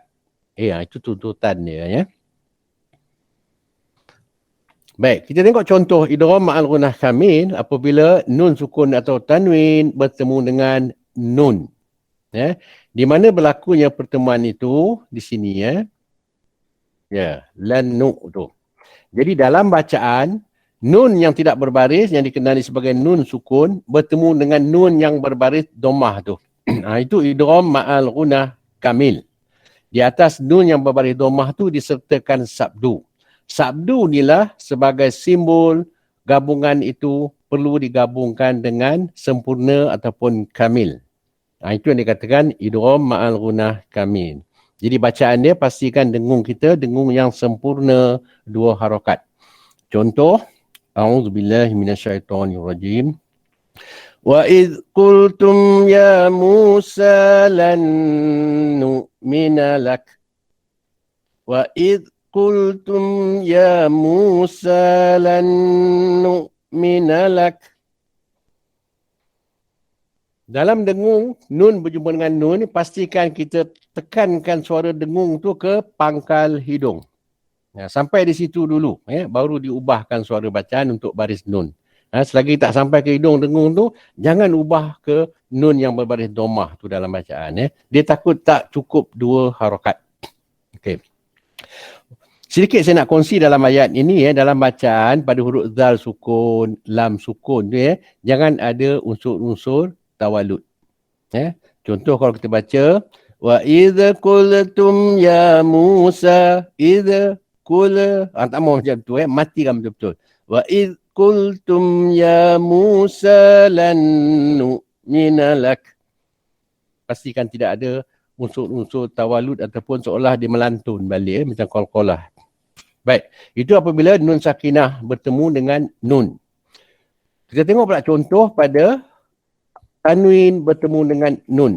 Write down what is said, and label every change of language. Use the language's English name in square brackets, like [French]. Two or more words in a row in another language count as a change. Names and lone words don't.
[Malay] Itu tuntutan dia, ya. Baik, kita tengok contoh [Arabic] إدغام مع الغنة كامل [Malay] apabila nun sukun atau tanwin bertemu dengan nun. Ya. Di mana berlakunya pertemuan itu di sini, ya. Ya, lan nu tu. Jadi dalam bacaan nun yang tidak berbaris yang dikenali sebagai nun sukun bertemu dengan nun yang berbaris dhammah tu. Itu [Arabic] إدغام مع الغنة كامل. [Malay] Di atas nun yang berbaris dhammah tu disertakan sabdu. Sabdu inilah sebagai simbol gabungan itu perlu digabungkan dengan sempurna ataupun kamil. Itu yang dikatakan [Arabic] إدغام مع الغنة كامل. [Malay] Jadi bacaan dia pastikan dengung kita, dengung yang sempurna 2 harakat. Contoh, [Arabic] أعوذ بالله من الشيطان الرجيم. وإذ قلتم يا موسى لن نؤمن لك. وإذ قلتم يا موسى لن نؤمن لك. [Malay] Dalam dengung, nun berjumpa dengan nun, pastikan kita tekankan suara dengung tu ke pangkal hidung. Sampai di situ dulu, baru diubahkan suara bacaan untuk baris nun. Selagi tak sampai ke hidung dengung tu, jangan ubah ke nun yang berbaris dhammah tu dalam bacaan. Dia takut tak cukup 2 harakat. Okey. Sedikit saya nak kongsi dalam ayat ini, dalam bacaan pada huruf zal sukun, lam sukun tu, jangan ada unsur-unsur tawalud. Contoh kalau kita baca [Arabic] وإذ قلتم يا موسى إذ قل, [Malay] tak mau macam tu, matikan betul-betul. [Arabic] وإذ قلتم يا موسى لن نؤمن لك. [Malay] Pastikan tidak ada unsur-unsur tawalud ataupun seolah dia melantun balik, macam qalqalah. Baik, itu apabila nun sakinah bertemu dengan nun. Kita tengok pula contoh pada tanwin bertemu dengan nun.